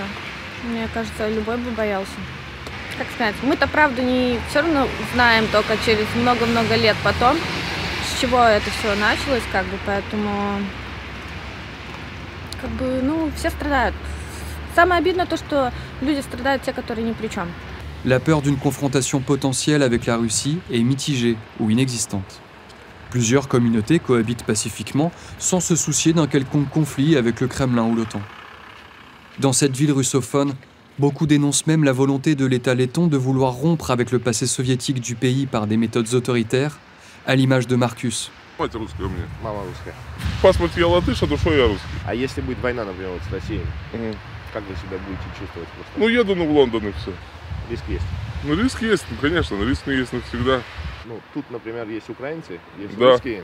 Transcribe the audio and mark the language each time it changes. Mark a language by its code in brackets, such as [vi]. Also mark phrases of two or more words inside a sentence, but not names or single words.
[ru] Мне кажется, любой бы боялся. Как сказать, мы-то правда не все равно знаем только через много-много лет потом, с чего это все началось, как бы, поэтому, как бы, ну, все страдают. Самое обидное то, что люди страдают те, которые ни при чем. [fr] La peur d'une confrontation potentielle avec la Russie est mitigée ou inexistante. Plusieurs communautés cohabitent pacifiquement sans se soucier d'un quelconque conflit avec le Kremlin ou l'OTAN. Dans cette ville russophone, beaucoup dénoncent même la volonté de l'État letton de vouloir rompre avec le passé soviétique du pays par des méthodes autoritaires, à l'image de Marcus. [ru] Мать русская у меня. Мама русская. В паспорте я латыш, а душой я русский. А если будет война, например, вот с Россией? Как вы себя будете чувствовать? Просто? Ну, еду в Лондон и все. Риск есть? Ну, риск есть, ну, конечно, но риск есть навсегда. Ну, тут, например, есть украинцы, есть Да, русские,